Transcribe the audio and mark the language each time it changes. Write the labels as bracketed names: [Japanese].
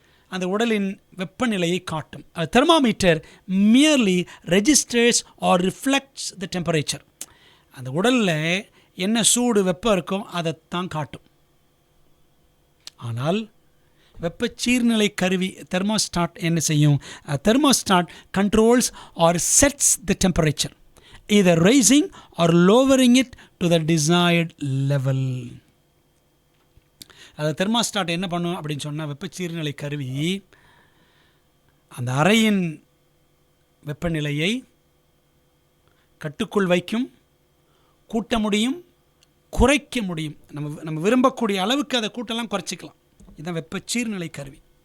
[Tamil] அந்த உடலின் வெப்பநிலையை காட்டும். [English] Thermometer merely registers or reflects the temperature. [Tamil] அந்த உடலில் என்ன சூடு வெப்பம் இருக்கும் அதைத்தான் காட்டும். ஆனால் வெப்ப சீர்நிலை கருவி தெர்மோஸ்டாட் என்ன செய்யும்? [English] Thermostat controls or sets the temperature, either raising or lowering it to the desired level. [Tamil] அது தெர்மோஸ்டாட் என்ன பண்ணும் அப்படின்னு சொன்னால், வெப்பச்சீர்நிலை கருவி அந்த அறையின் வெப்பநிலையை கட்டுக்குள் வைக்கும், கூட்ட முடியும், குறைக்க முடியும். நம்ம விரும்பக்கூடிய அளவுக்கு அதை கூட்டலாம், குறைச்சிக்கலாம். இதுதான் வெப்பச்சீர்நிலை கருவி.